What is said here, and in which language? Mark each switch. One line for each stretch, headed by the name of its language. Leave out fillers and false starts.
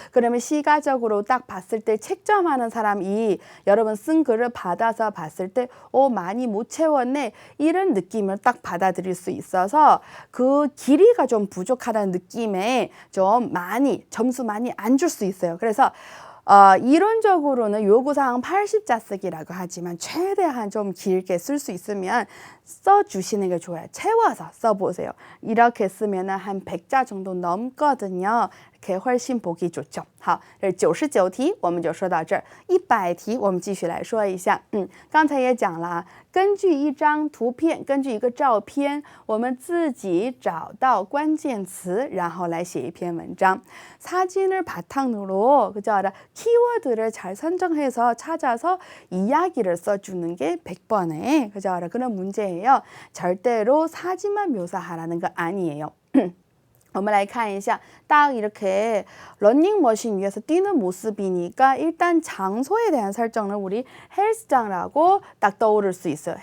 Korean: 그러면 시가적으로 딱 봤을 때 책점하는 사람이 여러분 쓴 글을 받아서 봤을 때 많이 못 채웠네 이런 느낌을 딱 받아들일 수 있어서 그 길이가 좀 부족하다는 느낌에 좀 많이 점수 많이 안 줄 수 있어요. 그래서 이론적으로는 요구사항 80자 쓰기라고 하지만 최대한 좀 길게 쓸 수 있으면 써주시는 게 좋아요. 채워서 써보세요. 이렇게 쓰면 한 100자 정도 넘거든요. 이렇게 훨씬 보기 좋죠.
Chinese: 好，这是99题，我们就说到这儿。100题，我们继续来说一下。刚才也讲了，根据一张图片，根据一个照片，我们自己找到关键词，然后来写一篇文章。
Korean: 사진을 바탕으로 그죠? 키워드를 잘 선정해서 찾아서 이야기를 써주는 게 100번의 그죠? 그런 문제예요. 절대로 사진만 묘사하라는 거 아니에요.
Chinese: 我们来看一下
Korean: 딱 이렇게 러닝머신 위에서 뛰는 모습이니까 일단 장소에 대한 설정은 우리 헬스장이라고 딱 떠오를 수 있어요.